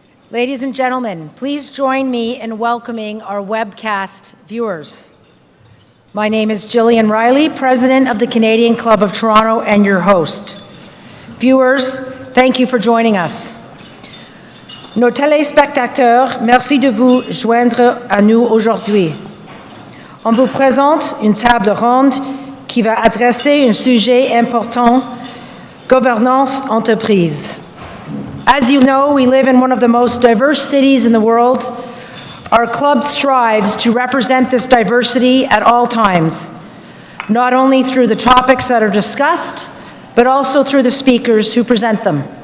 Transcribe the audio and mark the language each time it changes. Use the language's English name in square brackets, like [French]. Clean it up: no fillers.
[English] Ladies and gentlemen, please join me in welcoming our webcast viewers. My name is Gillian Riley, President of the Canadian Club of Toronto and your host. Viewers, thank you for joining us. [French] Nos téléspectateurs, merci de vous joindre à nous aujourd'hui. On vous présente une table ronde qui va adresser un sujet important, gouvernance entreprise. [English] As you know, we live in one of the most diverse cities in the world. Our club strives to represent this diversity at all times, not only through the topics that are discussed, but also through the speakers who present them.